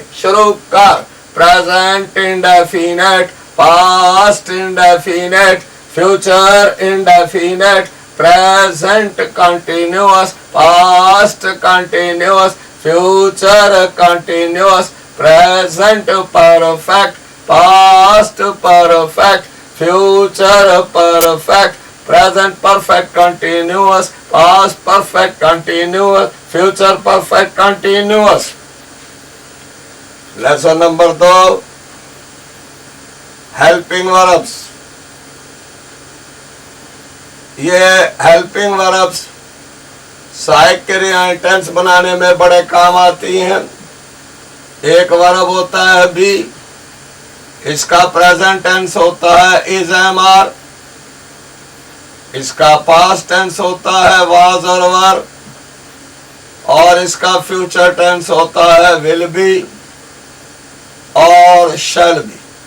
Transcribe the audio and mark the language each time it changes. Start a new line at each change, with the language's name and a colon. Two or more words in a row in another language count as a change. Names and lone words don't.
Hindi: शुरू कर।
English: present indefinite, past indefinite, future indefinite, present continuous, past continuous, future continuous, present perfect, past perfect, future perfect, present perfect continuous, past perfect continuous, future perfect continuous. Lesson number 2, helping verbs.
Hindi: ये
English: helping verbs
Hindi: सहायक क्रियाएं टेंस बनाने में बड़े काम आती हैं। एक वर्ब होता है बी, इसका
English: present tense
Hindi: होता है
English: is am are,
Hindi: इसका
English: past tense
Hindi: होता है वाज और वर, और इसका
English: future tense
Hindi: होता है
English: will be
Hindi: और
English: shall be.